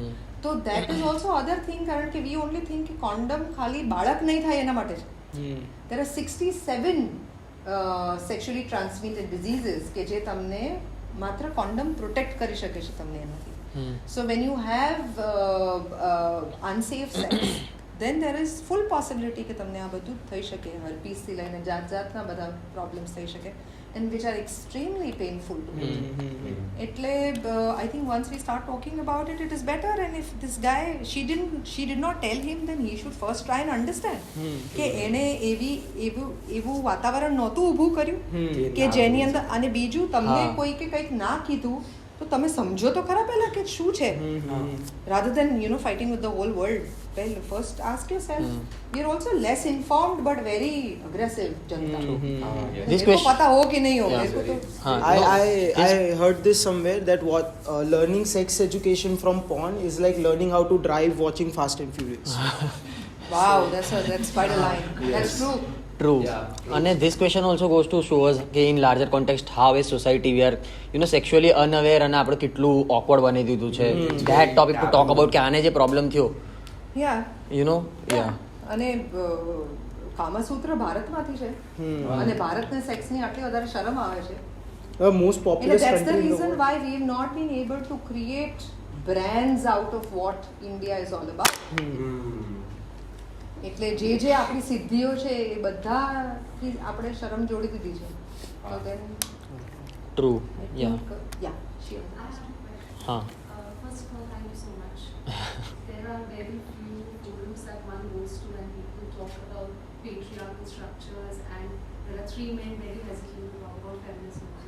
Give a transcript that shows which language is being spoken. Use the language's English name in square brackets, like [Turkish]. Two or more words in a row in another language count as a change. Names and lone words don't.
[Gujarati] તો [English] that is also other thing, [Gujarati] કારણ કે [English] we only think [Gujarati] કે કોન્ડમ ખાલી બાળક નહીં થાય એના માટે છે. [English] there are 67 sexually transmitted diseases [Gujarati] કે જે તમને માત્ર [English] condom protect [Gujarati] કરી શકે છે તમને એનાથી. [English] so when you have unsafe sex then there is full possibility [Gujarati] કે તમને આ બધું થઈ શકે. હર્પીસથી લઈને જાતના બધા પ્રોબ્લેમ્સ થઈ શકે [English] and which are extremely painful to me. એટલે I think once we start talking about it, it is better. And if this guy, she did not tell him, then he should first try and understand [Gujarati] કે એને એવું વાતાવરણ નહોતું ઊભું કર્યું કે જેની અંદર. અને બીજું તમને કોઈ કે કંઈક ના કીધું તો તમે સમજો તો ખરા પહેલા કે શું છે, [English] rather than fighting with the whole world. Well, first ask yourself. We are also less informed but very aggressive जनता. This [Hindi] question पता हो कि नहीं हो. [English] I heard this somewhere that what learning sex education from porn is like learning how to drive watching Fast and Furious. Wow, that's quite a line. That's true. True. And this question also goes to show us કે in larger context how as society we are sexually unaware [Gujarati] અને આપણે કેટલું awkward બની દીધું છે. [English] That topic to talk about [Gujarati] કે આને જે પ્રોબ્લેમ થયો. અને કામસૂત્ર ભારતમાંથી છે અને ભારતને સેક્સની આટલી વધારે શરમ આવે છે. [English] Most populous that's the country in the reason world. why we have not been able to create brands out of what India is all about. [Gujarati] એટલે જે આપણી સિદ્ધિઓ છે એ બધાથી આપણે શરમ જોડી દીધી છે. [English] So then True. Sure. First of all, thank you so much. There are very few forums that one goes to and people talk about patriarchal structures, and there are 3 men very hesitant to talk about feminism.